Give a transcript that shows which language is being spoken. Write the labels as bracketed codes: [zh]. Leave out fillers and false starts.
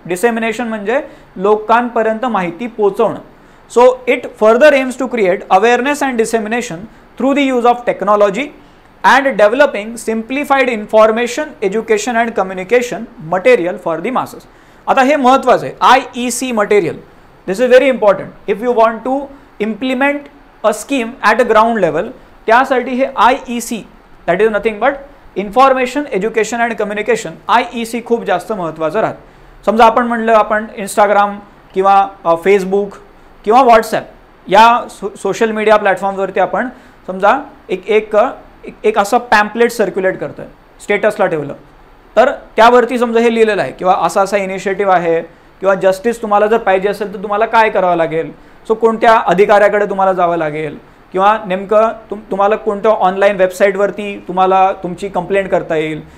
[mr] Dissemination म्हणजे लोकांपर्यंत माहिती पोहोचवणं. [en] So it further aims to create awareness and dissemination through the use of technology and developing simplified information, education and communication material for the masses. [mr] आता हे महत्त्वाचं आहे. [en] IEC material, this is very important if you want to implement a scheme at a ground level. [mr] त्यासाठी हे IEC, [en] that is nothing but information, education and communication, [mr] IEC खूप जास्त महत्त्वाचं राहतं. समजा आपण म्हणलं आपण इंस्टाग्राम किंवा फेसबुक किंवा व्हॉट्सॲप या सोशल मीडिया प्लॅटफॉर्मवरती आपण समजा एक असं पॅम्पलेट सर्क्युलेट करतोय, स्टेटसला ठेवलं, तर त्यावरती समजा हे लिहिलेलं आहे किंवा असा इनिशिएटिव्ह आहे किंवा जस्टिस तुम्हाला जर पाहिजे असेल तर तुम्हाला काय करावं लागेल, सो कोणत्या अधिकाऱ्याकडे तुम्हाला जावं लागेल किंवा नेमकं तुम्हाला कोणत्या ऑनलाईन वेबसाईटवरती तुम्हाला तुमची कंप्लेंट करता येईल.